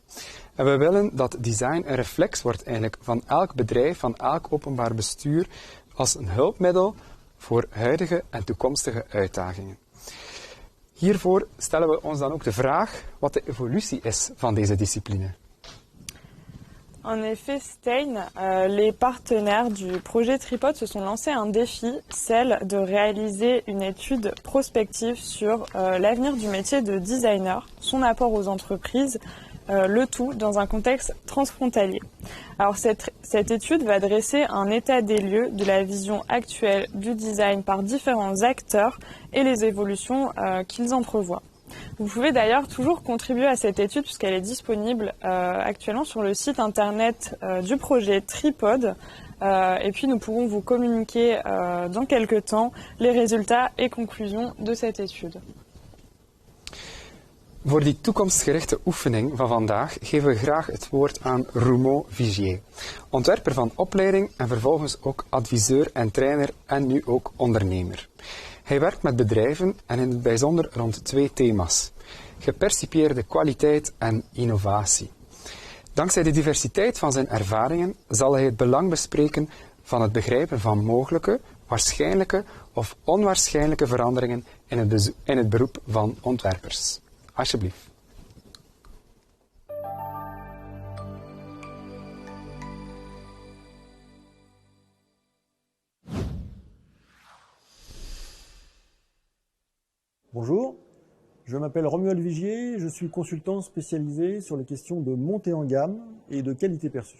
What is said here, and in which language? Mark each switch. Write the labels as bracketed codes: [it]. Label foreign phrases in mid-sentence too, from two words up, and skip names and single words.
[nl] En we willen dat design een reflex wordt eigenlijk van elk bedrijf, van elk openbaar bestuur, als een hulpmiddel voor huidige en toekomstige uitdagingen. Hiervoor stellen we ons dan ook de vraag wat de evolutie is van deze discipline. [fr] En effet, Stein, les partenaires du projet Tripod se sont lancés un défi, celle de réaliser une étude prospective sur l'avenir du métier de designer, son apport aux entreprises, le tout dans un contexte transfrontalier. Alors cette étude va dresser un état des lieux de la vision actuelle du design par différents acteurs et les évolutions qu'ils entrevoient. Vous pouvez d'ailleurs toujours contribuer à cette étude puisqu'elle est disponible actuellement sur le site internet du projet Tripod et puis nous pourrons vous communiquer dans quelques temps les résultats et conclusions de cette étude. [nl] Voor die toekomstgerichte oefening van vandaag geven we graag het woord aan Roumeau Vigier, ontwerper van opleiding en vervolgens ook adviseur en trainer en nu ook ondernemer. Hij werkt met bedrijven en in het bijzonder rond 2 thema's: gepercipieerde kwaliteit en innovatie. Dankzij de diversiteit van zijn ervaringen zal hij het belang bespreken van het begrijpen van mogelijke, waarschijnlijke of onwaarschijnlijke veranderingen in het beroep van ontwerpers. Alsjeblieft. [fr] Bonjour, je m'appelle Romuald Vigier, je suis consultant spécialisé sur les questions de montée en gamme et de qualité perçue.